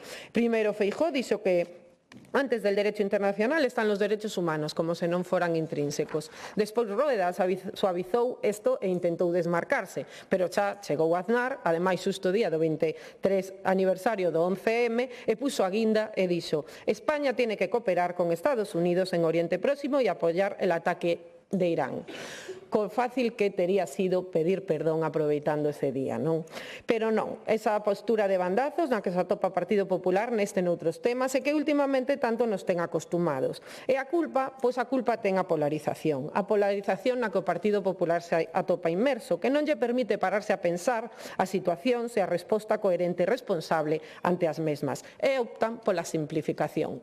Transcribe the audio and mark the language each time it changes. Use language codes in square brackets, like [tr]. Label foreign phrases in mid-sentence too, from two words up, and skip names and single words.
[gl] Primeiro Feijóo dixo que [es] antes del derecho internacional están los derechos humanos, [gl] como se non foran intrínsecos. Despois Rueda suavizou isto e intentou desmarcarse, pero xa chegou Aznar, ademais xusto o día do 23 aniversario do 11M, e puxo a guinda e dixo: [es] España tiene que cooperar con Estados Unidos en Oriente Próximo y apoyar el ataque de Irán. [gl] Co fácil que tería sido pedir perdón aproveitando ese día, non? Pero non, esa postura de bandazos na que se atopa o Partido Popular neste noutros temas e que últimamente tanto nos ten acostumados. E a culpa, pois a culpa ten a polarización na que o Partido Popular se atopa inmerso, que non lle permite pararse a pensar a situación e a resposta coherente e responsable ante as mesmas, e optan pola simplificación.